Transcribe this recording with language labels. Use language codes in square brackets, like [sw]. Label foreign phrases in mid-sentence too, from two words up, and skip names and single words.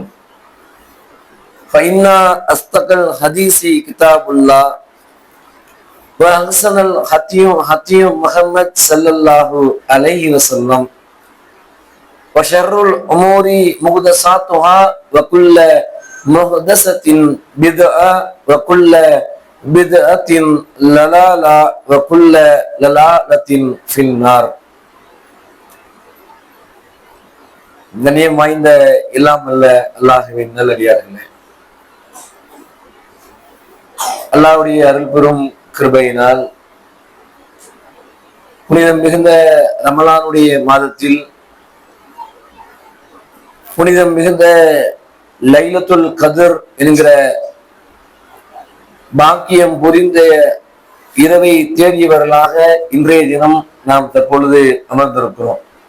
[ar] فإن أصدق الحديث كتاب الله وأحسن الهدي محمد صلى الله عليه وسلم وشر الأمور محدثاتها وكل محدثة بدعة وكل بدعة ضلالة وكل ضلالة في النار. [ta] கண்ணியம் வாய்ந்த எல்லாம் அல்ல அல்லாஹ்வின் நல்லடியார்களே, அல்லாஹ்வுடைய அருள் பெரும் கிருபையினால் புனிதம் மிகுந்த ரமலானுடைய மாதத்தில் புனிதம் மிகுந்த லைலத்துல் கத்ர் என்கிற பாக்கியம் புரிந்த இரவை தேடியவர்களாக இன்றைய தினம் நாம் தற்பொழுது அமர்ந்திருக்கிறோம்.